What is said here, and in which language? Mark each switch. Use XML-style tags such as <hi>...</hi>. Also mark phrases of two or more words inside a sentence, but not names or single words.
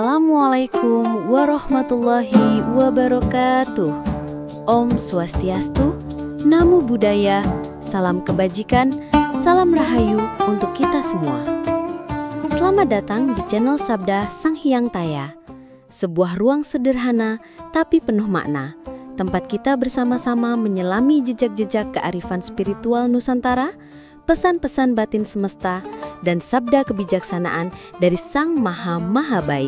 <ar>السلام عليكم ورحمة الله وبركاته.</ar> <sa>Om Swastiastu,</sa> <pi>Namo Buddhaya,</pi> <id>salam kebajikan, salam rahayu untuk kita semua. Selamat datang di channel Sabda Sang Hyang Taya, sebuah ruang sederhana tapi penuh makna, tempat kita bersama-sama menyelami jejak-jejak kearifan spiritual Nusantara, pesan-pesan batin semesta, dan sabda kebijaksanaan dari Sang Maha Baik.</id>